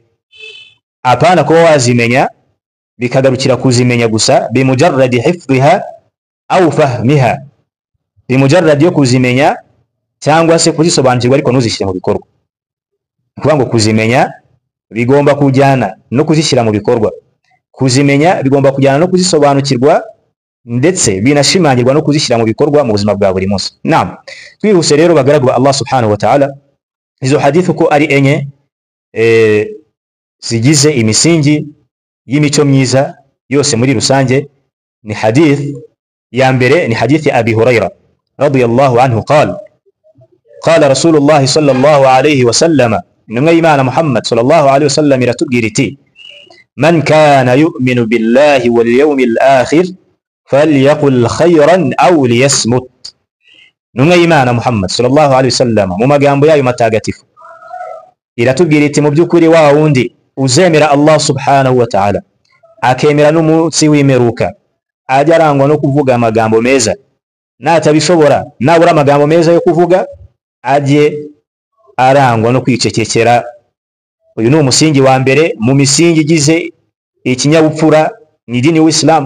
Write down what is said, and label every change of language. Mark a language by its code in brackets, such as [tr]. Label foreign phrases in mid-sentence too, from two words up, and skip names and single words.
[rw] Apana kuba wazimenya bikagarukira kuzimenya gusa, [ar] بمجرد حفظها أو فهمها, [rw] bimujarradi yo kuzimenya cyangwa se kuzisobanukirwa ariko ntuzishyire mu bikorwa. Kuvuga ngo kuzimenya bigomba kujyana no kuzishyira mu bikorwa, kuzimenya bigomba kujyana no kuzisobanukirwa, ndetse binashimangirwa no kuzishyira mu bikorwa mu buzima bwa buri munsi. Naam, twihuse rero bagaragwa [ar] الله سبحانه وتعالى, [rw] izo hadith uko ari enye zigize imisingi y'imico myiza yose muri rusange. Ni hadith ya mbere, ni hadith ya Abi Huraira [ar] رضي الله عنه قال قال رسول الله صلى الله عليه وسلم, [rw] intumwa y'Imana Muhammad [ar] صلى الله عليه وسلم [rw] iratubwira iti: [ar] من كان يؤمن بالله واليوم الآخر فليقل خيرا أو ليصمت. [rw] Intumwa y'Imana Muhammad [ar] صلى الله عليه وسلم [rw] mu magambo yayo matagatifu iratubwira iti, mu by'ukuri wa wundi uzemera [ar] الله سبحانه وتعالى, [rw] akemera n'umunsi w'imperuka, ajya arangwa no kuvuga amagambo meza, natabishobora nabura amagambo meza yo kuvuga, ajye arangwa no kwicecekera. Uyu ni umusingi wa mbere mu misingi igize ikinyabupfura mu idini y'Islam.